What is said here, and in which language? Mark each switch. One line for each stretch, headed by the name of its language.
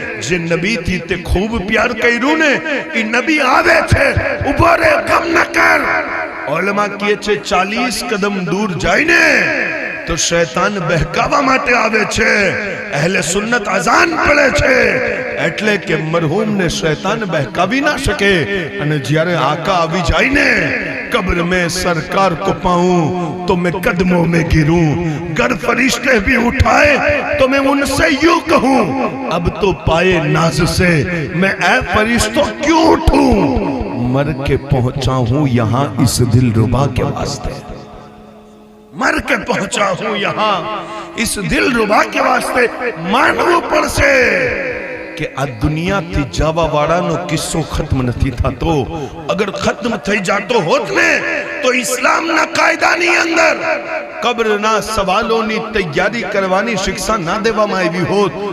Gujarati: જે નબીથી તે ખૂબ પ્યાર કર્યું ને એ નબી આવે છે, ઉભો રે, ગમ ન કર. ઉલમા કહે છે 40 કદમ દૂર જઈને તો શૈતાન બહેકાવા માટે આવે છે. અહેલે સુન્નત અઝાન પડે છે એટલે કે મરહૂમ ને શૈતાન બહેકાવી ના શકે. અને જ્યારે આકા આવી જાય ને,
Hindi: कब्र में सरकार को पाऊं तो मैं कदमों में गिरूं, गर फरिश्ते भी उठाए तो मैं उनसे यूं कहूं, अब तो पाए नाज से मैं ऐ फरिश्तों क्यों उठूं, मर के पहुंचा हूं यहां इस दिलरुबा के वास्ते, मर के पहुंचा हूं यहां इस दिलरुबा के वास्ते.
Gujarati: मानવું પડશે કે આ દુનિયાથી જવા વાળાનો કિસ્સો ખત્મ નથી થતો. અગર ખત્મ થઈ જાતો હોત ને તો ઇસ્લામના કાયદાની અંદર કબ્રના સવાલોની તૈયારી કરવાની શિક્ષા ના દેવામાં આવી હોત.